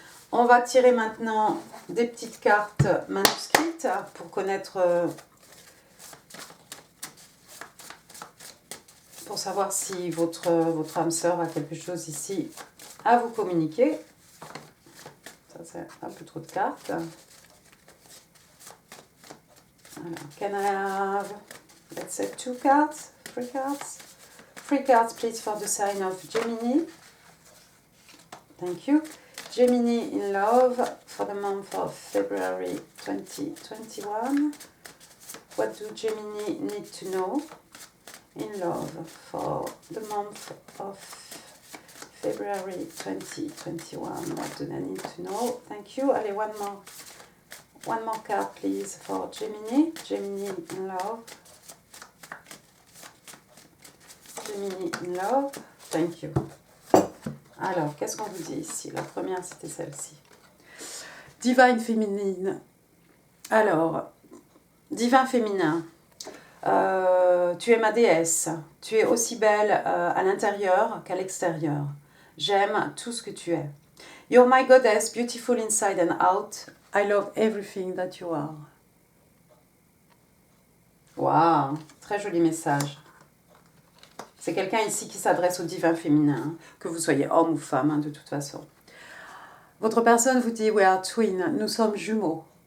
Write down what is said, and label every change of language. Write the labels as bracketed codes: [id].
[fr] On va tirer maintenant des petites cartes manuscrites pour connaître... pour savoir si votre âme sœur a quelque chose ici à vous communiquer. Ça, c'est un peu trop de cartes. [en] Alors, can I have, let's say, 2 cards, 3 cards? 3 cards, please, for the sign of Gemini. Thank you. Gemini in love for the month of February 2021. What do Gemini need to know in love for the month of February 2021? What do they need to know? Thank you. Allez, one more card, please, for Gemini. Gemini in love. Gemini in love. Thank you. [fr] Alors, qu'est-ce qu'on vous dit ici? La première, c'était celle-ci. Divine féminine. Alors, divin féminin. Tu es ma déesse. Tu es aussi belle à l'intérieur qu'à l'extérieur. J'aime tout ce que tu es. [en] You're my goddess, beautiful inside and out. I love everything that you are. [fr] Waouh, très joli message. C'est quelqu'un ici qui s'adresse au divin féminin, que vous soyez homme ou femme, de toute façon. Votre personne vous dit, [en] we are twin, [fr] nous sommes jumeaux.